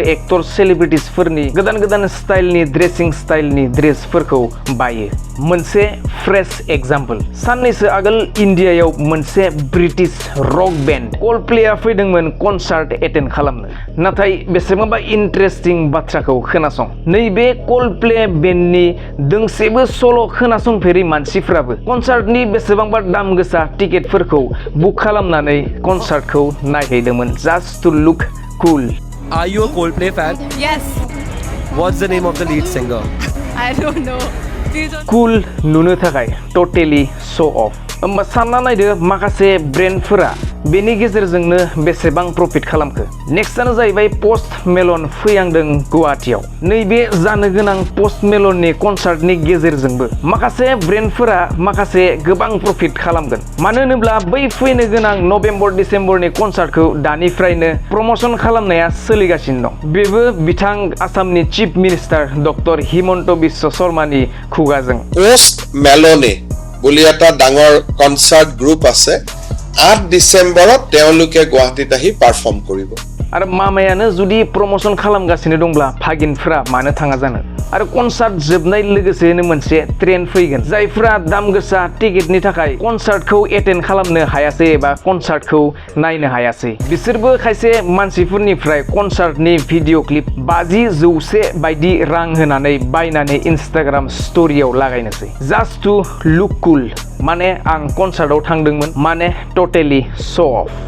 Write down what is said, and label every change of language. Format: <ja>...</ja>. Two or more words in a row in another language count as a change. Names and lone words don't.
<brx>एक्टर्स सेलिब्रिटिसफोरनि गोदान गोदान स्टाइलनि ड्रेसिं स्टाइलनि ड्रेसफोरखौ बायो मोनसे</brx> <en>fresh example</en> <brx>साननैसो आगोल इन्डियायाव मोनसे</brx> <en>British rock band</en> <brx>कल्डप्लेआ फैदोंमोन</brx> <en>concert attend</en> <brx>खालामनो नाथाय बेसेबांबा इन्टारेस्टिं बाथ्राखौ खोनासं नैबे कल्डप्ले बेन्डनि दोंसेबो सल' खोनासंफेरै मानसिफ्राबो कनसार्टनि बेसेबांबा दाम गोसा टिकेटफोरखौ बुक खालामनानै कनसार्टखौ नायहैदोंमोन</brx> <en>just to look cool Are you a Coldplay fan? Yes. What's the name of the lead singer? I don't know. Please don't.</en> <brx>कुल नुनो थाखाय</brx> <en>totally show off</en> <brx>होमबा सानना नायदो माखासे ब्रेन्डफोरा बेनि गेजेरजोंनो बेसेबां प्रफिट खालामखो नेक्स्टआनो जाहैबाय पस्ट मेलन फैहांदों गुवाहाटीयाव नैबे जानो गोनां पस्ट मेलननि कनसार्टनि गेजेरजोंबो माखासे ब्रेन्डफोरा माखासे गोबां प्रफिट खालामगोन मानो होनोब्ला बै फैनो गोनां नभेम्बर डिसेम्बरनि कनसार्टखौ दानिफ्रायनो प्रमोशन खालामनाया सोलिगासिनो दं बेबो बिथां आसामनि</brx> <en>chief minister</en> <brx>डक्टर हिमन्त बिश्व शर्मानि खुगाजों</brx> <as>पोस्ट मेलने বুলি এটা ডাঙৰ</as> <en>concert group</en> <as>আছে 8 ডিসেম্বৰত তেওঁলোকে গুৱাহাটীত আহি পাৰফৰ্ম কৰিব</as> <brx>आरो मामायानो जुदि प्रमोशन खालामगासिनो दंब्ला भागिनफ्रा मानो थाङा जानो आरो कनसार्ट जोबनाय लोगोसेनो मोनसे ट्रेन फैगोन जायफ्रा दाम गोसा टिकेटनि थाखाय कनसार्टखौ एटेन्ड खालामनो हायासै एबा कनसार्टखौ नायनो हायासै बिसोरबो खायसे मानसिफोरनिफ्राय कनसार्टनि</brx> <en>video clip</en> <brx>50-100 बायदि रां होनानै बायनानै इन्स्टाग्राम स्टोरियाव लागायनोसै</brx> <en>just to look cool</en> <brx>माने आं कनसार्टआव थांदोंमोन माने</brx> <en>totally show off</en>